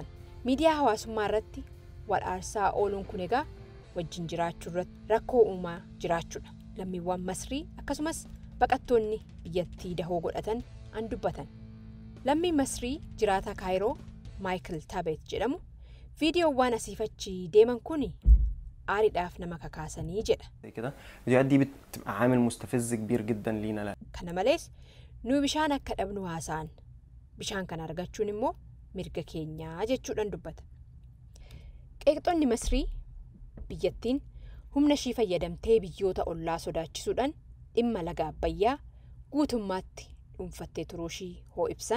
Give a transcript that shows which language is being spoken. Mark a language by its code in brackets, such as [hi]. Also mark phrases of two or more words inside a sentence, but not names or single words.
[om] Miidiyaa hawaasummaa irratti wal aarsaa ooluun kun egaa wajjin jiraachuu irratti rakkoo uumaa jiraachuudha. Lammiiwwan Masrii akkasumas baqattoonni biyyattii dahoo godhatan an dubbatan. Lammii Masrii jiraataa Kaayiroo Michael Tabet jedhamu viidiyoowwan asiifachi deeman kuni aariidhaaf nama kakaasanii jedha. [ar] الفيديوهات دي بتبقى عامل مستفز كبير جدا لينا. [om] Kana malees nu bishaan akka dhabnu haasa'an. Bishaan kana argachuun immoo mirga keenyaa jechuudhaan dubbata. Qeeqxoonni Masrii biyyattiin humna ishii fayyadamtee biyyoota ollaa sodaachisuudhaan dhimma laga Abbayyaa guutummaatti dhuunfattee turuu ishii hoo ibsan.